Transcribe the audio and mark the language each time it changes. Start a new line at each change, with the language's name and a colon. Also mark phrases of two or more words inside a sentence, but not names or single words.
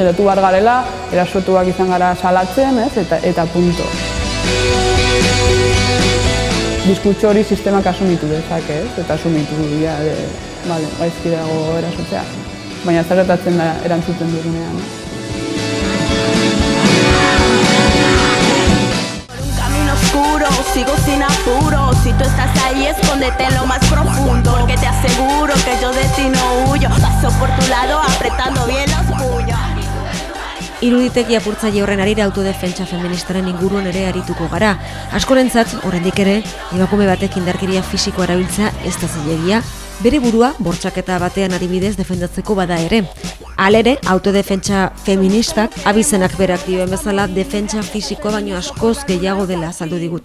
Basque: Geratu behar garela, erasotuak izan gara salatzen, ez? Eta punto. Diskurtso hori sistemak asumitu dezake, ez? Eta asumitu dira, gaizki dago erasotzea. baina zer gertatzen da erantzuten dugunean.
Spanish: Sigo sin apuro, si tú estás ahí escóndete en lo más profundo, porque te aseguro que yo de ti no huyo, paso por tu lado apretando bien los puños.
Basque: Iruditegi apurtzaile horren arira autodefentsa feministaren inguruan ere arituko gara. Askorentzat, oraindik ere, emakume batek indarkeria fisikoa erabiltzea ez da zilegia, bere burua bortxaketa batean adibidez defendatzeko bada ere. Halere, autodefentsa feministak abizenak berak dioen bezala defentsa fisikoa baino askoz gehiago dela azaldu digute.